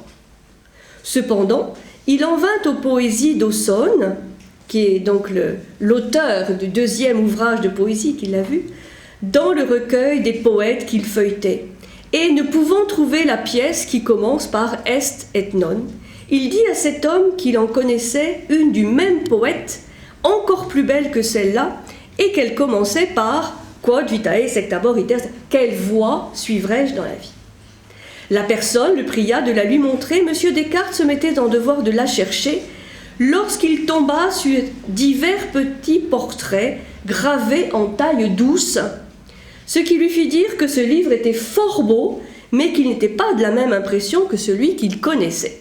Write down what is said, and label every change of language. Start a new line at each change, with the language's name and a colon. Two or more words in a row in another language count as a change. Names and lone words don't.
French: Cependant, il en vint aux poésies d'Aussonne, qui est donc l'auteur du 2e ouvrage de poésie qu'il a vu, dans le recueil des poètes qu'il feuilletait. Et ne pouvant trouver la pièce qui commence par «
Latin: est et non
French: », il dit à cet homme qu'il en connaissait une du même poète, encore plus belle que celle-là, et qu'elle commençait par «
Latin: Quod vitae sectabor iter »,
French: quelle voie suivrai-je dans la vie ? La personne le pria de la lui montrer. M. Descartes se mettait en devoir de la chercher, lorsqu'il tomba sur divers petits portraits gravés en taille douce, ce qui lui fit dire que ce livre était fort beau, mais qu'il n'était pas de la même impression que celui qu'il connaissait.